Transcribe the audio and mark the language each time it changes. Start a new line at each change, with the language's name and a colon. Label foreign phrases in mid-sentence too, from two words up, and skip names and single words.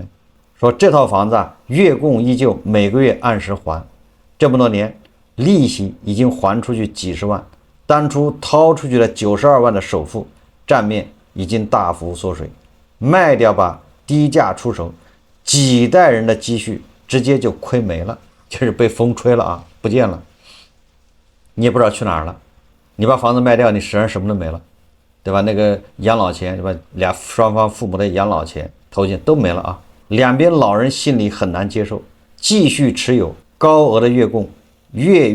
Chinese: 說這套房子月供依舊，每個月按時還，這麼多年利息已經還出去幾十萬，當初掏出去了92萬的首付，賬面已經大幅縮水，賣掉吧低價出手，幾代人的積蓄直接就虧沒了，就是被風吹了不見了，你也不知道去哪兒了。你把房子賣掉，你实际上什麼都没了，对吧？那個養老錢，对吧？双方父母的養老錢、头钱都没了两邊老人心裡很難接受，繼續持有高額的月供，月